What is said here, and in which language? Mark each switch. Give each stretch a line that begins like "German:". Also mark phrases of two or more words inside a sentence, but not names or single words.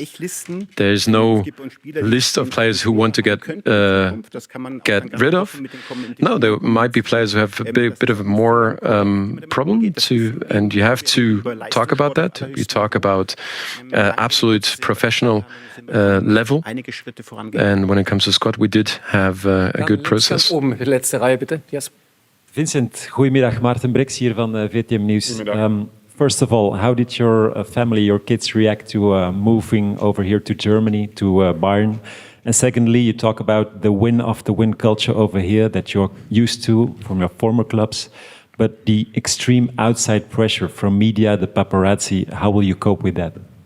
English: There's no list of players who want to get rid of. No, there might be players who have a bit of a more problem to, and you have to talk about that. You talk about absolute professional level. And when it comes to squad, we did have a good process.
German: Letzte Reihe bitte. Yes.
Dutch: Vincent, goedemiddag. Maarten Brix hier van VTM Nieuws.
English: First of all, how did your family, your kids react to moving over here to Germany, to Bayern? And secondly, you talk about the win-after-win culture over here that you're used to from your former clubs. But the extreme outside pressure from media, the paparazzi, how will you cope with that?